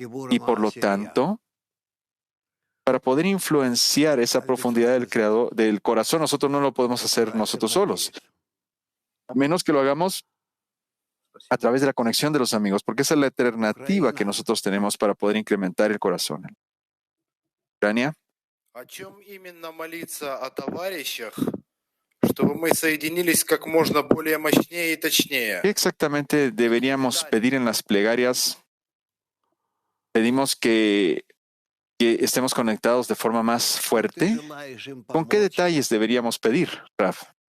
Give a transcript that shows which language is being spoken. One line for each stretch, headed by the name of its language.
Spanish: Y por lo tanto, para poder influenciar esa profundidad del corazón, nosotros no lo podemos hacer nosotros solos, a menos que lo hagamos a través de la conexión de los amigos, porque esa es la alternativa que nosotros tenemos para poder incrementar el corazón. Ucrania.
Russian: О чем именно молиться о товарищах, чтобы мы соединились как можно более мощнее и точнее?
Spanish: ¿Qué exactamente deberíamos pedir en las plegarias? Pedimos que estemos conectados de forma más fuerte. ¿Con qué detalles deberíamos pedir, Raf?